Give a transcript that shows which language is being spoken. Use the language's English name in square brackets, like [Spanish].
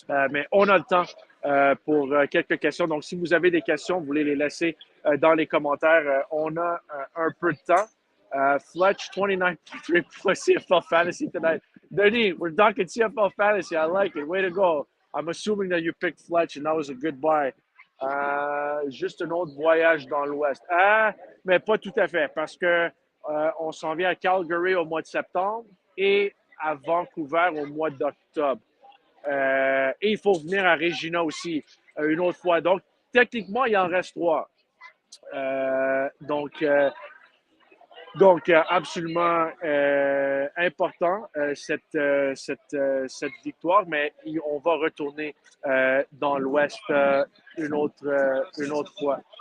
[French] Mais on a le temps pour quelques questions. Donc, si vous avez des questions, vous voulez les laisser dans les commentaires. On a un peu de temps. [English] Fletch, 29.3 plus CFL Fantasy tonight. Denis, we're talking CFL Fantasy. I like it. Way to go. I'm assuming that you picked Fletch and that was a good buy. [French] Juste un autre voyage dans l'Ouest. Mais pas tout à fait parce que on s'en vient à Calgary au mois de septembre et à Vancouver au mois d'octobre. Et il faut venir à Regina aussi une autre fois. Donc, techniquement, il en reste 3. Donc, absolument important cette victoire, mais on va retourner dans l'Ouest une autre fois.